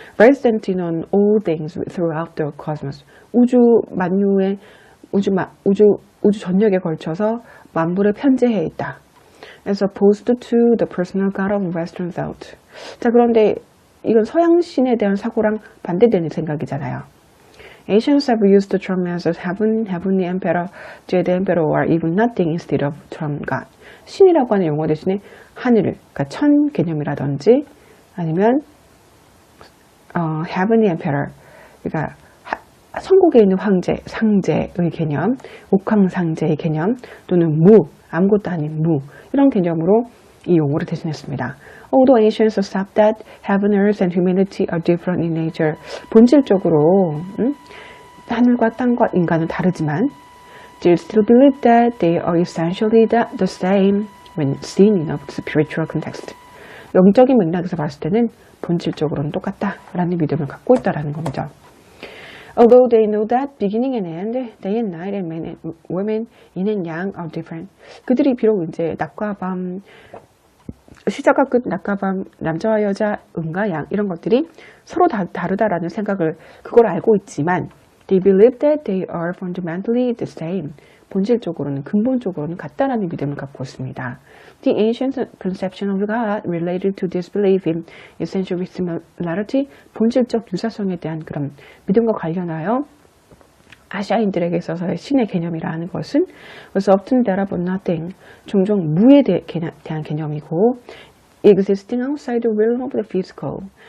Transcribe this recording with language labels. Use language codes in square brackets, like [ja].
[en] Resident in all things throughout the cosmos. [ko] 우주 만유의, 우주 전역에 걸쳐서 만물을 편재해 있다. [en] As opposed to the personal God of Western thought. [ko] 자, 그런데 이건 서양신에 대한 사고랑 반대되는 생각이잖아요. [en] Asians have used the term as heaven, heavenly emperor, jade emperor, or even nothing instead of term God. [ko] 신이라고 하는 용어 대신에 하늘, 그러니까 천 개념이라든지 아니면 heavenly emperor, 그러니까 천국에 있는 황제, 상제의 개념, 옥황상제의 개념, 또는 아무것도 아닌 이런 개념으로 이 용어를 대신했습니다. [en] Although Asians accept that heaven, earth, and humanity are different in nature. [ko] 본질적으로 하늘과 땅과 인간은 다르지만 [en] they still believe that they are essentially the same when seen in a spiritual context. [ko] 영적인 맥락에서 봤을 때는 본질적으로는 똑같다라는 믿음을 갖고 있다라는 겁니다. [en] Although they know that beginning and end, day and night, and men and women, yin and yang are different. [ko] 그들이 비록 이제 낮과 밤, 시작과 끝, 낮과 밤, 남자와 여자, 음과 양 이런 것들이 서로 다르다라는 생각을 그걸 알고 있지만 [en] they believe that they are fundamentally the same. [ko] 본질적으로는 근본적으로는 같다라는 믿음을 갖고 있습니다. [en] The ancient conception of God related to this belief in essential similarity, [ko] 본질적 유사성에 대한 그런 믿음과 관련하여 아시아인들에게 있어서의 신의 개념이라는 것은 [en] was often that of nothing, [ko] 종종 무에 대한 개념이고 [en] existing outside the realm of the physical,